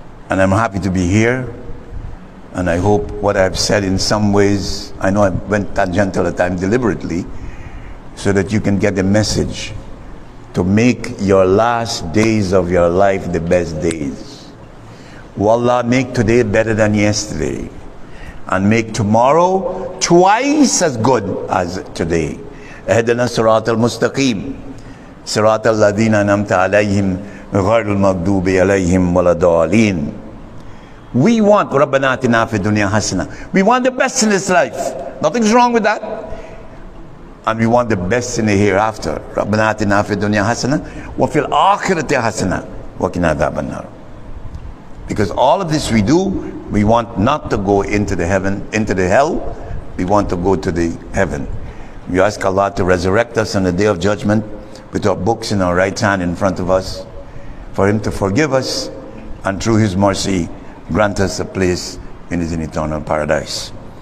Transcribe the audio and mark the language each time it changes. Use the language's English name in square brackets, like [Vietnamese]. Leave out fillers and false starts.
[English] And I'm happy to be here. And I hope what I've said in some ways, I know I went tangential at times deliberately, so that you can get the message to make your last days of your life the best days. Wallah, make today better than yesterday, and make tomorrow twice as good as today. [Arabic] اهدنا الصراط المستقيم صراط الذين أنعمت عليهم غير المغضوب عليهم ولا الضالين. [English] We want [Arabic] ربنا آتنا في الدنيا حسنة. [English] We want the best in this life. Nothing's wrong with that. And we want the best in the hereafter. [Arabic] ربنا آتنا في الدنيا حسنة وفي الآخرة حسنة وقنا عذاب النار. [English] Because all of this we do, we want not to go into the hell, we want to go to the heaven. We ask Allah to resurrect us on the day of judgment with our books in our right hand in front of us, for Him to forgive us, and through His mercy grant us a place in His eternal paradise.